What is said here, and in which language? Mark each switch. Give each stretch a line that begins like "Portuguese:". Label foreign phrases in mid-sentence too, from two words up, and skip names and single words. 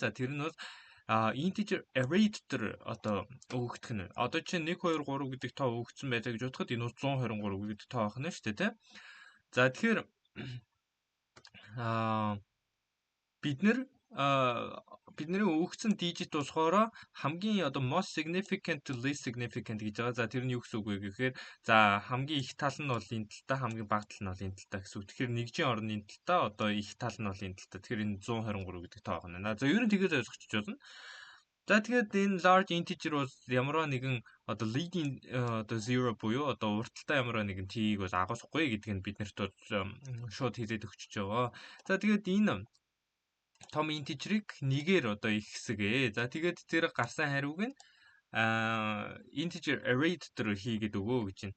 Mongolian: За тэр нь бас
English: integer array
Mongolian: дотор одоо өгөгдөх нь. Одоо чинь 1 2 3 гэдэг тоо өгөгдсөн байлаа гэж бодоход энэ 123 гэдэг тоо байх нь шүү дээ, тийм. За тэгэхээр бидний өгөгдсөн digit болохоор хамгийн одоо
English: most significant to least significant
Mongolian: гэж байгаа. За тэр нь юу гэсэн үг вэ гэхээр за хамгийн их тал нь бол энэ талтай, хамгийн бага тал нь бол энэ талтай гэсэн үг. Тэгэхээр нэгжийн орны энэ талтай, одоо их тал нь бол энэ талтай. Тэгэхээр энэ 123 гэдэг тоо байна. За ер нь тэгээд ойлгочих болно. За тэгээд энэ
English: large integer
Mongolian: бол ямарваа нэгэн одоо leading одоо zero буюу одоо урталтай ямарваа нэгэн t-ийг бас агуулахгүй гэдг нь биднэрт шууд хэлээд өгчөж байгаа. За тэгээд энэ том integer-ыг нэгээр одоо их хэсгээ. За тэгээд тэр гарсан хариуг нь
English: integer array
Mongolian: дотор хийгээд өгөө гэж байна.